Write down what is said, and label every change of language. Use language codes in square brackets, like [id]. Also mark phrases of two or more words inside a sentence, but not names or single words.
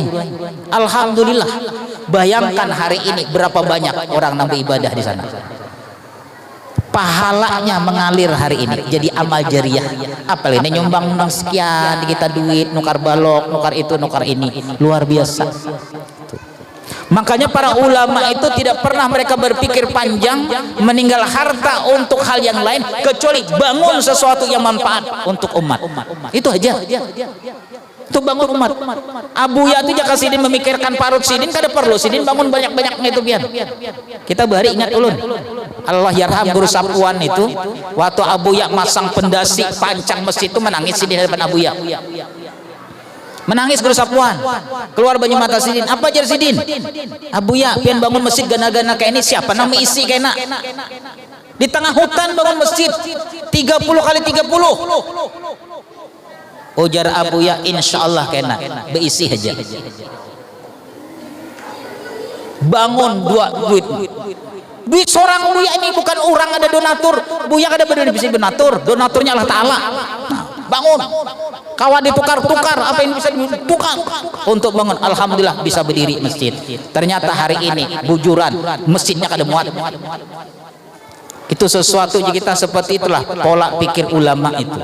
[id] Alhamdulillah, bayangkan hari ini berapa banyak orang nang beribadah di sana. Pahalanya mengalir hari ini jadi amal jariah. Apalagi ini nyumbang sekian kita duit, nukar balok, nukar itu, nukar ini, luar biasa. Makanya para ulama itu tidak pernah mereka berpikir panjang meninggal harta untuk hal yang lain kecuali bangun sesuatu yang manfaat untuk umat. Itu aja. Untuk bangun umat. [bjn] Abu Ya itu jaka sidin memikirkan parut sidin kada perlu sidin bangun banyak-banyaknya itu biar. Kita bahari ingat ulun. [ar] الله يرحم [id] guru Sapuan itu waktu Abu Ya masang pendasi pancang masjid itu menangis sidin di depan Abu Ya. Menangis guru Sapuan. [bjn] Keluar banyu mata sidin. Apa jar sidin? Abu Ya pian bangun masjid gana-gana kayak ini siapa nama isi kena? [id] Di tengah hutan bangun masjid 30 kali 30. [bjn] Ujar Abu Ya, [ar] إن شاء الله [bjn] kena beisi aja. [id] Bangun duit seorang Buya ini bukan orang ada donatur. Buya ada berdua bisa donatur, donaturnya Allah Ta'ala. Nah, bangun kawan ditukar-tukar apa yang bisa ditukar untuk bangun. Alhamdulillah bisa berdiri masjid. Ternyata hari ini bujuran masjidnya kada muat. Itu sesuatu kita seperti itulah pola pikir ulama itu.